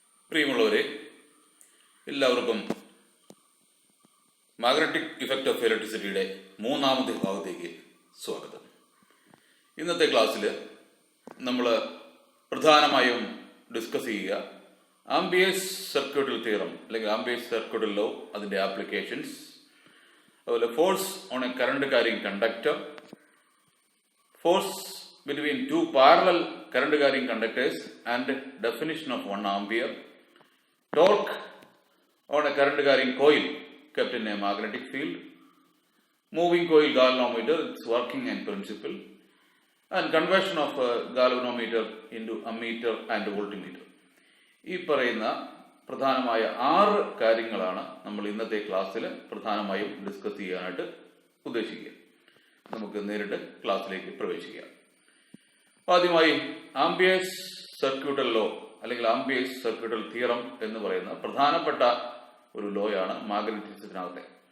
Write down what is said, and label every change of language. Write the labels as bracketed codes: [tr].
[ml] പ്രിയമുള്ളവരെ, എല്ലാവർക്കും magnetic effect of ഇലക്ട്രിസിറ്റിയുടെ മൂന്നാമത്തെ ഭാഗത്തേക്ക് സ്വാഗതം. ഇന്നത്തെ ക്ലാസ്സിൽ നമ്മൾ പ്രധാനമായും ഡിസ്കസ് ചെയ്യുക ആംബിയേഴ്സ് സർക്യൂട്ടൽ തിയറം അല്ലെങ്കിൽ ആംബിയേഴ്സ് സർക്യൂട്ടൽ ലോ, അതിൻ്റെ ആപ്ലിക്കേഷൻസ്, അതുപോലെ [en] Force on a current carrying conductor, force between two parallel current carrying conductors and definition of 1 ampere, torque on a current carrying coil kept in a magnetic field, moving coil galvanometer, its working and principle, and conversion of a galvanometer into ammeter and voltmeter. [ml] ഈ പറയുന്ന പ്രധാനമായ 6 കാര്യങ്ങളാണ് നമ്മൾ ഇന്നത്തെ ക്ലാസ്സിൽ പ്രധാനമായും discuss ചെയ്യാനായിട്ട് ഉദ്ദേശിക്കുക. നമുക്ക് നേരിട്ട് ക്ലാസ്സിലേക്ക് പ്രവേശിക്കാം. ആദ്യമായി ആംബിയേഴ്സ് സർക്യൂട്ടൽ ലോ അല്ലെങ്കിൽ ആംബിയേഴ്സ് സർക്യൂട്ടൽ തിയറം എന്ന് പറയുന്ന പ്രധാനപ്പെട്ട ഒരു ലോയാണ് മാഗ്നറ്റിസത്തിനകത്തെ.